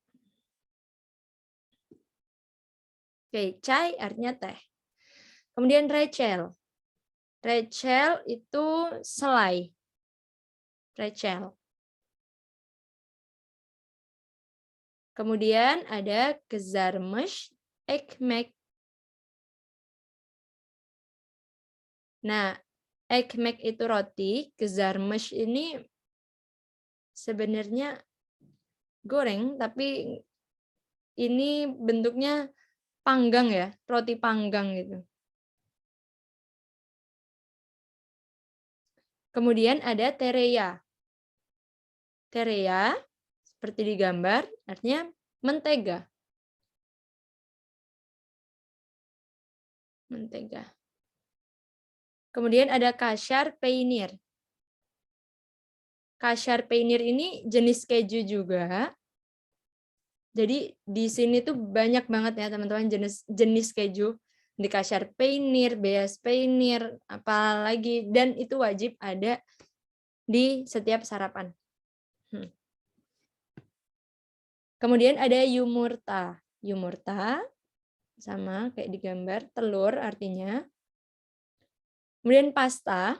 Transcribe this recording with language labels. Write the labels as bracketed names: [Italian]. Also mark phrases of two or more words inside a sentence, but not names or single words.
[Indonesian] Oke, chai artinya teh. Kemudian recel. Recel itu selai. Recel. Kemudian ada [Turkish] kızarmış ekmek. [Indonesian] Nah, ekmek itu roti, kızarmış ini sebenarnya goreng, tapi ini bentuknya panggang ya, roti panggang gitu. Kemudian ada tereya. Tereya, seperti di gambar, artinya mentega. Mentega. Kemudian ada [Turkish] kaşar peynir. Kaşar peynir [Indonesian] ini jenis keju juga. Jadi di sini tuh banyak banget ya teman-teman jenis keju. Di [Turkish] kaşar peynir, beyaz peynir, [Indonesian] apalagi, dan itu wajib ada di setiap sarapan. Kemudian ada yumurta. Yumurta sama kayak di gambar, telur artinya. Kemudian pasta.